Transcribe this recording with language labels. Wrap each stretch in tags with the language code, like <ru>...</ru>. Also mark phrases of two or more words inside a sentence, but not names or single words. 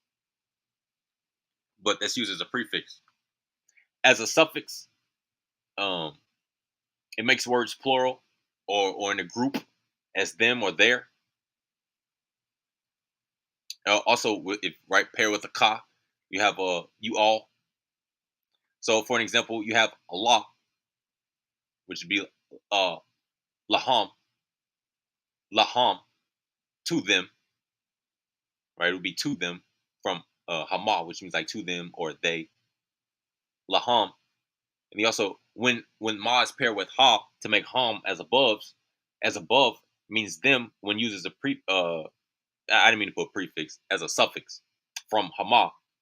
<en>But that's used as a prefix. As a suffix, um, it makes words plural or in a group as them or their. Also, if right pair with a ka, you have you all. So for an example, you have Allah, which would be uh laham, laham, to them, right? It would be to them from hama, which means like to them or they. Laham. And he also, when ma is paired with ha to make ham as above means them when used as a I didn't mean to put prefix, as a suffix from hama.</en>